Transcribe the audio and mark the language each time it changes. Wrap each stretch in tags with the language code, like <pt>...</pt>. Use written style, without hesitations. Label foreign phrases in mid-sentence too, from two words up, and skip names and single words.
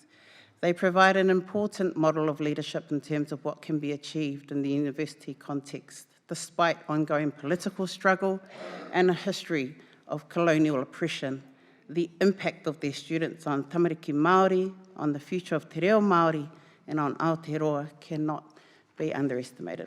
<en>They provide an important model of leadership in terms of what can be achieved in the university context, despite ongoing political struggle and a history of colonial oppression. The impact of their students on</en> <mi>tamariki Māori,</mi> <en>on the future of</en> <mi>te reo Māori,</mi> <en>and on Aotearoa cannot be underestimated.</en>